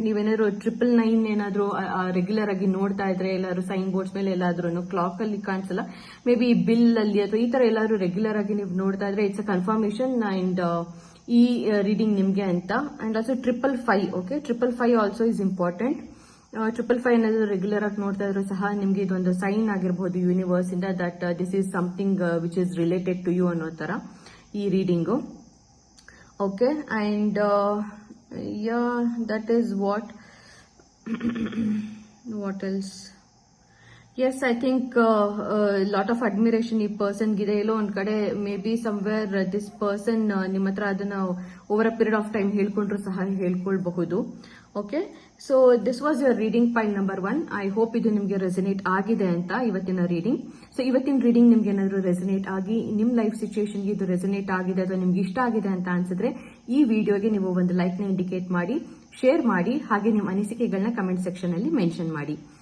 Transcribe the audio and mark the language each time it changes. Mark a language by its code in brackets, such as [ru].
[kn] ನೀವೇನಾದ್ರು 999 ಏನಾದ್ರು ರೆಗ್ಯುಲರ್ ಆಗಿ ನೋಡ್ತಾ ಇದ್ರೆ ಎಲ್ಲಾದ್ರು ಸೈನ್ ಬೋರ್ಡ್ಸ್ ಮೇಲೆ ಎಲ್ಲಾದ್ರೂ ಕ್ಲಾಕ್ ಅಲ್ಲಿ ಕಾಣಿಸಲ್ಲ, ಮೇ ಬಿ ಬಿಲ್ ಅಲ್ಲಿ ಅಥವಾ ಈ ತರ ಎಲ್ಲಾದ್ರೂ ರೆಗ್ಯುಲರ್ ಆಗಿ ನೀವು ನೋಡ್ತಾ ಇದ್ರೆ [en] it's a confirmation [kn] ಅಂಡ್ ಈ ರೀಡಿಂಗ್ ನಿಮ್ಗೆ ಅಂತ. [en] And also 555. Okay, 555 also is important. 555 [kn] ಏನಾದ್ರು ರೆಗ್ಯುಲರ್ ಆಗಿ ನೋಡ್ತಾ ಇದ್ರು ಸಹ ನಿಮ್ಗೆ ಇದೊಂದು ಸೈನ್ ಆಗಿರಬಹುದು [en] Universe ಇಂದ that this is something which is related to you ಅನ್ನೋ ತರ ಈ reading. Okay, and yeah, that is what else? Yes, I think lot of admiration [kn] ಈ ಪರ್ಸನ್ ಗಿದೆ. ಎಲ್ಲೋ ಒಂದ್ ಕಡೆ [en] maybe somewhere this person [kn] ನಿಮ್ಮ ಹತ್ರ ಅದನ್ನ over a period of time ಹೇಳ್ಕೊಂಡ್ರು ಸಹ ಹೇಳ್ಕೊಳ್ಬಹುದು. [en] Okay, so this was your reading pile number 1. I hope [kn] ಇದು ನಿಮ್ಗೆ ರೆಸನೇಟ್ ಆಗಿದೆ ಅಂತ ಇವತ್ತಿನ ರೀಡಿಂಗ್. ಸೊ ಇವತ್ತಿನ ರೀಡಿಂಗ್ ನಿಮ್ಗೆ ಏನಾದ್ರು ರೆಸನೇಟ್ ಆಗಿ ನಿಮ್ ಲೈಫ್ ಸಿಚುಯೇಷನ್ಗೆ ಇದು ರೆಸನೇಟ್ ಆಗಿದೆ ಅಥವಾ ನಿಮ್ಗೆ ಇಷ್ಟ ಆಗಿದೆ ಅಂತ ಅನ್ಸಿದ್ರೆ ಈ ವಿಡಿಯೋಗೆ ನೀವು ಒಂದು ಲೈಕ್ ನ ಇಂಡಿಕೇಟ್ ಮಾಡಿ, ಶೇರ್ ಮಾಡಿ, ಹಾಗೆ ನಿಮ್ಮ ಅನಿಸಿಕೆಗಳನ್ನ ಕಮೆಂಟ್ ಸೆಕ್ಷನ್ ಅಲ್ಲಿ ಮೆನ್ಷನ್ ಮಾಡಿ.